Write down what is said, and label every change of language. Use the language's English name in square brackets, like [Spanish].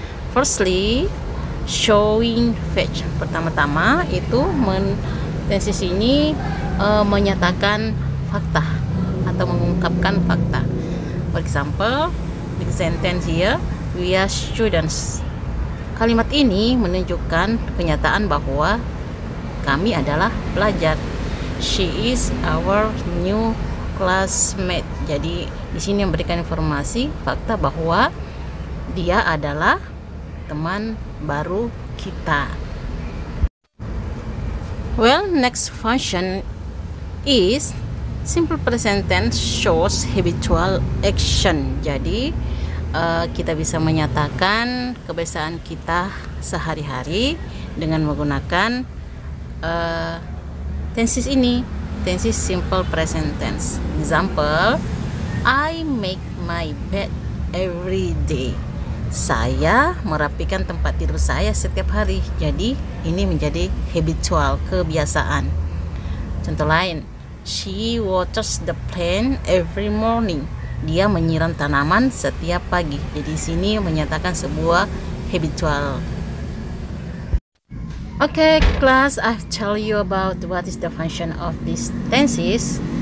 [English] Firstly, showing fact. [Indonesian] Pertama-tama itu tenses ini menyatakan fakta atau mengungkapkan fakta. [English] For example, the sentence here, we are students. [Indonesian] Kalimat ini menunjukkan kenyataan bahwa kami adalah pelajar. [English] She is our new classmate. [Indonesian] Jadi di sini memberikan informasi fakta bahwa dia adalah teman baru kita. [English] Well, next function is simple present tense shows habitual action. [Indonesian] Jadi kita bisa menyatakan kebiasaan kita sehari-hari dengan menggunakan tenses ini, tenses simple present tense. [English] Example, I make my bed every day. [Indonesian] Saya merapikan tempat tidur saya setiap hari. Jadi ini menjadi habitual, kebiasaan. Contoh lain, [English] she waters the plant every morning. [Indonesian] Dia menyiram tanaman setiap pagi. Jadi sini menyatakan sebuah habitual. [English] Okay, class, I've tell you about what is the function of these tenses.